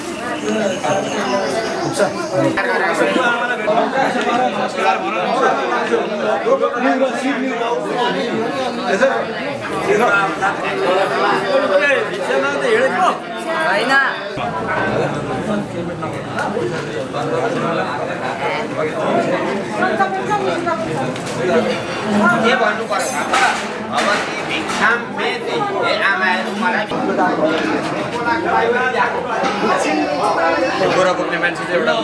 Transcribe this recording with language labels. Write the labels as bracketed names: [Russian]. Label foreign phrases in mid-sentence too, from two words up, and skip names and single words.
[Nepali] होइन के भन्नु पर्छ [Sanskrit] भवती भिक्षाम मेति [Nepali] हे आमाहरु मलाई गोरा बोक्ने मान्छे चाहिँ एउटा